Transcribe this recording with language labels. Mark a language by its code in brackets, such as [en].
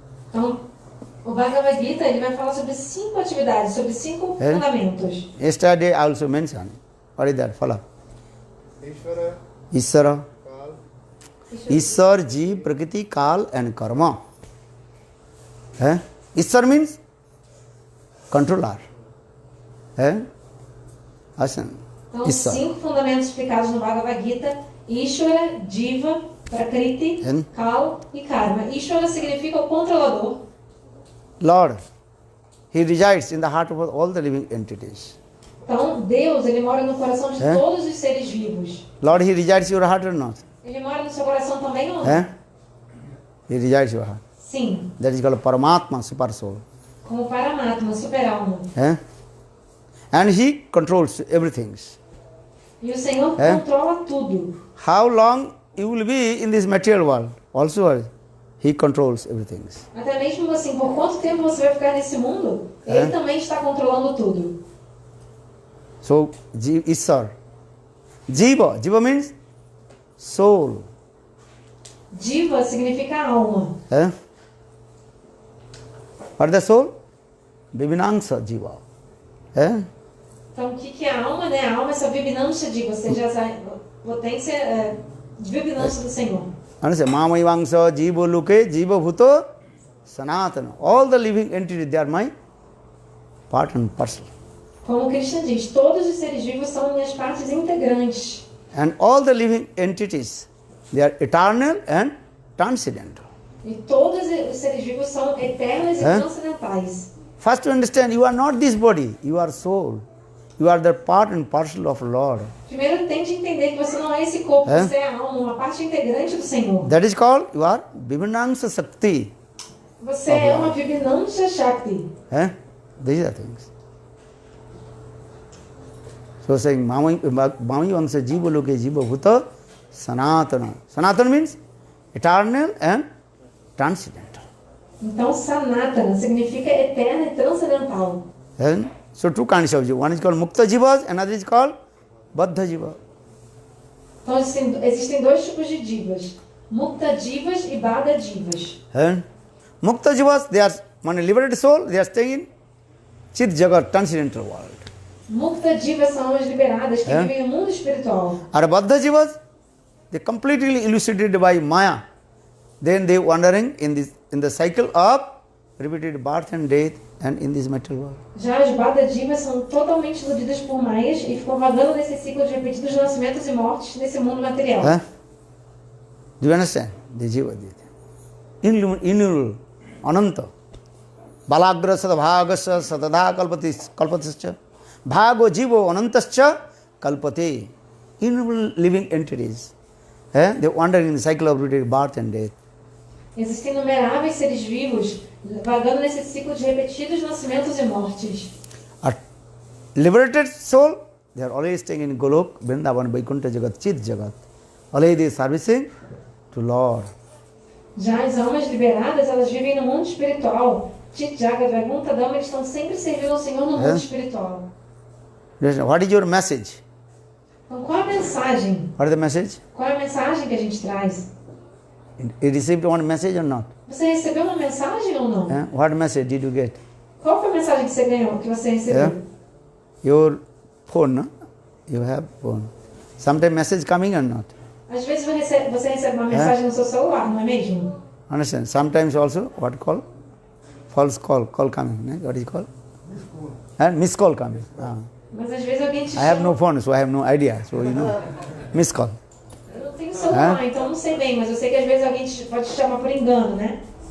[pt] Então, o Bhagavad Gita ele vai falar sobre 5 atividades, sobre 5 fundamentos. [en] Yesterday I also mentioned. What is that? Follow. Ishvara. Ishwar, Jeev, Prakriti, Kal and Karma. Ishwar means controller. Asan. [pt] Então, os 5 fundamentos explicados no Bhagavad Gita: Ishvara, Jiva, Prakriti, Kal e Karma. Ishvara significa o controlador. [en] Lord, He resides in the heart of all the living entities. [pt] Então, Deus, ele mora no coração de todos os seres vivos. [en] Lord, He resides in your heart or not? [pt] Ele mora no seu coração também ou não? [en] He resides in your heart. [pt] Sim. [en] That is called Paramatma, super soul. [pt] Como Paramatma, super-alma. [en] And He controls everything. [pt] E o Senhor controla tudo. [en] How long you will be in this material world? Also, He controls everything. [pt] Até mesmo assim, por quanto tempo você vai ficar nesse mundo? Ele também está controlando tudo. [en] So, Ishar. Jiva. Jiva means soul. [pt] Jiva significa alma. [en] What is the soul? Vibhinamsa Jiva. [pt] Então, o que é a alma, né? A alma é essa Vibhinamsa Jiva, ou seja, essa potência de Vibhinamsa do Senhor. [en] Understand? [sa] Mamayivangsa Jiva Luke Jiva Bhuto Sanatana. [en] All the living entities, they are my part and parcel. [pt] Como Krishna diz, todos os seres vivos são minhas partes integrantes. [en] And all the living entities, they are eternal and transcendental. [pt] E todos os seres vivos são eternos e transcendentais. [en] First to understand, you are not this body, you are soul. You are the part and parcel of Lord. [pt] Primeiro tente entender que você não é esse corpo, você é a alma, uma parte integrante do Senhor. [en] That is called, you are Vibhinamsa Sakti. [pt] Você é uma Vibhinamsa Shakti. [en] These are things. So saying, [sa] Mami Vamsa Jiva Loke Jiva Bhuta Sanatana. [en] Sanatana means eternal and transcendental. [pt] Então, Sanatana significa eterna e transcendental. [en] So two kinds of jiva. One is called Mukta Jivas, another is called Baddha Jiva. [pt] Então, existem 2 tipos de divas. Mukta Jivas e Baddha Jivas. [en] Mukta Jivas, they are, when a liberated soul, they are staying in Chit Jagat, transcendental world. [pt] Mukta Jivas são as liberadas que vivem no mundo espiritual. [en] Or Baddha Jivas, they completely elucidated by Maya. Then they wandering in the cycle of repeated birth and death and in this material world. [pt] Já as Baddha Jivas são totalmente iludidas por Mayas e ficam vagando nesse ciclo de repetidos nascimentos e mortes nesse mundo material. [en] Do you understand? The Jiva. Innumerable, Ananta. [sa] Balagra sadabhagasya sadadha kalpatischa. Bhago Jivo Anantascha kalpate. [en] Innumerable living entities. They wander in the cycle of repeated birth and death. [pt] Existem inumeráveis seres vivos vagando nesse ciclo de repetidos nascimentos e mortes. [en] A liberated soul, they are always staying in Golok, Vrindavan, Vaikuntha Jagat, Chit Jagat. Always they are servicing to Lord. [pt] Já as almas liberadas, elas vivem no mundo espiritual. Chit Jagat, Vaikuntha Dhama, eles estão sempre servindo ao Senhor no mundo espiritual. [en] What is your message? [pt] Então, qual a mensagem? [en] What is the message? [pt] Qual é a mensagem que a gente traz? [en] You received one message or not? [pt] Você recebeu uma mensagem ou não? [en] What message did you get? [pt] Qual foi a mensagem que você ganhou, que você recebeu? [en] Your phone, no? You have phone. Sometimes message coming or not? [pt] Às vezes você recebe uma mensagem no seu celular, não é mesmo? [en] Understand? Sometimes also, what call? False call coming. What is called? Miss call coming. [pt] Mas às vezes alguém te [en] I have [pt] chama. [en] no phone, so I have no idea. So, miss call. [pt] Eu não tenho celular, então não sei bem, mas eu sei que às vezes alguém pode te chamar por engano, né?